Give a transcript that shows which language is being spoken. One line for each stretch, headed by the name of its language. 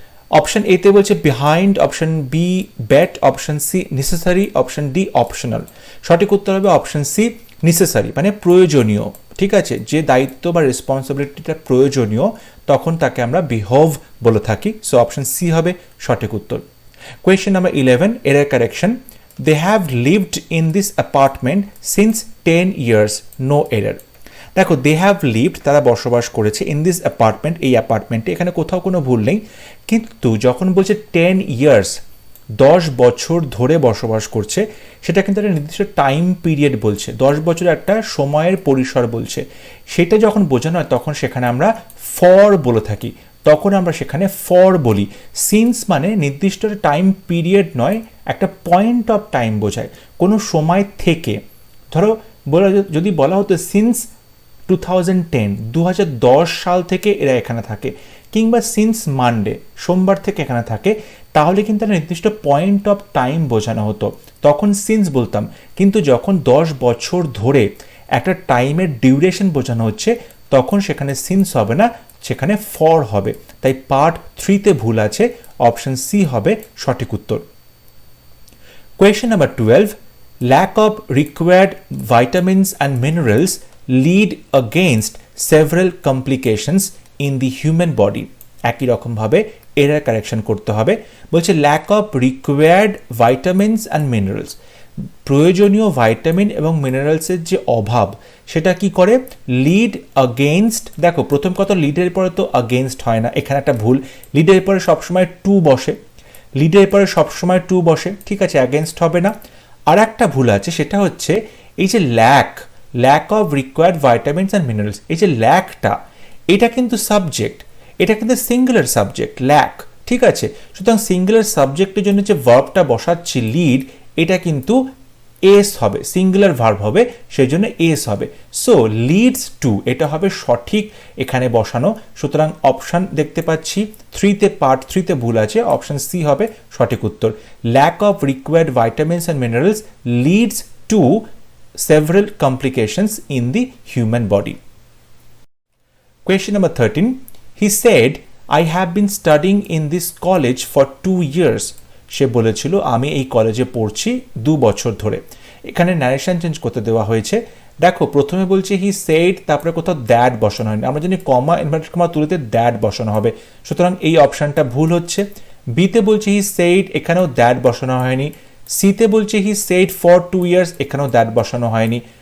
Bangla: Option A তে বলছে behind, option B bet, option C necessary, option D optional. সঠিক উত্তর হবে অপশন সি নেসেসারি, মানে প্রয়োজনীয়, ঠিক আছে, যে দায়িত্ব বা রেসপন্সিবিলিটিটা প্রয়োজনীয়, তখন তাকে আমরা বিহেভ বলে থাকি। সো অপশন সি হবে সঠিক উত্তর। Question number 11, error correction.
English: They have lived in this apartment since 10 years, no error.
Bangla: দেখো,
English: they have lived,
Bangla: তারা বসবাস করেছে,
English: in this apartment,
Bangla: এই অ্যাপার্টমেন্টে, এখানে কোথাও কোনো ভুল নেই, কিন্তু যখন বলছে 10 ইয়ার্স, 10 বছর ধরে বসবাস করছে, সেটা কিন্তু একটা নির্দিষ্ট টাইম পিরিয়ড বলছে, 10 বছর একটা সময়ের পরিসর বলছে, সেটা যখন বোঝানো হয় তখন সেখানে আমরা ফর বলে থাকি, তখন আমরা সেখানে ফর বলি। সিন্স মানে নির্দিষ্ট টাইম পিরিয়ড নয়, একটা পয়েন্ট অফ টাইম বোঝায়, কোনো সময় থেকে। ধরো যদি বলা হতো সিন্স 2010, 2010 সাল থেকে এরা এখানে থাকে, কিংবা সিন্স মানডে, সোমবার থেকে এখানে থাকে, তাহলে কিন্তু একটা নির্দিষ্ট পয়েন্ট অফ টাইম বোঝানো হতো, তখন সিন্স বলতাম। কিন্তু যখন 10 বছর ধরে একটা টাইমের ডিউরেশন বোঝানো হচ্ছে, তখন সেখানে সিন্স হবে না, সেখানে ফর হবে। তাই পার্ট 3-তে ভুল আছে, অপশন সি হবে সঠিক উত্তর।
English: Question number 12, lack of required vitamins and minerals lead against several complications in the human body.
Bangla: একই রকমভাবে এরার কারেকশন করতে হবে। বলছে
English: lack of required vitamins and minerals,
Bangla: প্রয়োজনীয় ভাইটামিন এবং মিনারেলসের যে অভাব, সেটা কি করে? লিড আগেইনস্ট, দেখো প্রথম কথা লিডের পরে তো আগেইনস্ট হয় না, এখানে একটা ভুল, লিডের পরে সবসময় টু বসে, লিডের পরে সবসময় টু বসে, ঠিক আছে, অ্যাগেনস্ট হবে না। আর একটা ভুল আছে, সেটা হচ্ছে এই যে
English: lack of required vitamins and minerals,
Bangla: এই যে ল্যাকটা, এটা কিন্তু সাবজেক্ট, এটা কিন্তু সিঙ্গুলার সাবজেক্ট ল্যাক, ঠিক আছে। সুতরাং সিঙ্গুলার সাবজেক্টের জন্য যে ভার্বটা বসাচ্ছি লিড, এটা কিন্তু এস হবে, সিঙ্গুলার ভার্ব হবে, সেই জন্য এস হবে। সো লিডস টু, এটা হবে সঠিক এখানে বসানো। সুতরাং অপশান দেখতে পাচ্ছি 3-তে, পার্ট 3-তে ভুল আছে, অপশান সি হবে সঠিক উত্তর।
English: Lack of required vitamins and minerals leads to several complications in the human body. Question number 13, he said, I have been studying in this college for 2 years.
Bangla: সে বলেছিল আমি এই কলেজে পড়ছি 2 বছর ধরে। এখানে ন্যারেশন চেঞ্জ করতে দেওয়া হয়েছে। দেখো প্রথমে বলছে হি সেড, তারপরে কোথাও দ্যাট বসানো হয়নি, আমরা জানি কমা ইনভার্টেড কমা তুলিতে দ্যাট বসানো হবে, সুতরাং এই অপশানটা ভুল হচ্ছে। বিতে বলছে হি সেড, এখানেও দ্যাট বসানো হয়নি। সিতে বলছে হি সেড ফর 2 ইয়ার্স, এখানেও দ্যাট বসানো হয়নি।